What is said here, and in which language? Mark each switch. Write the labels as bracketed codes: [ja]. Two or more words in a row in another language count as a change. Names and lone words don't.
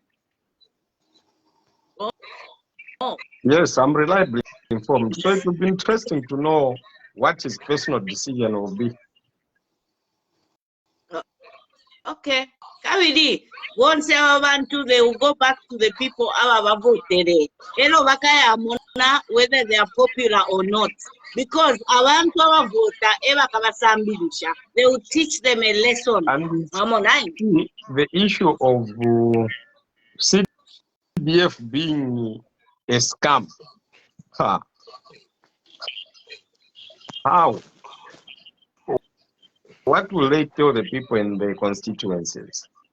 [en] Oh. Yes, I'm reliably informed. So it will be interesting to know what his personal decision will be. Okay. Kawidi, once abantu, they will go back to the people aba voted. [bem] Elo bakaya mona [en] whether they are popular or not. [bem] Because abantu abavota eba kabasambilisha. [en] They will teach them a lesson. And the issue of CDF being a scam. How? What will they tell the people in the constituencies?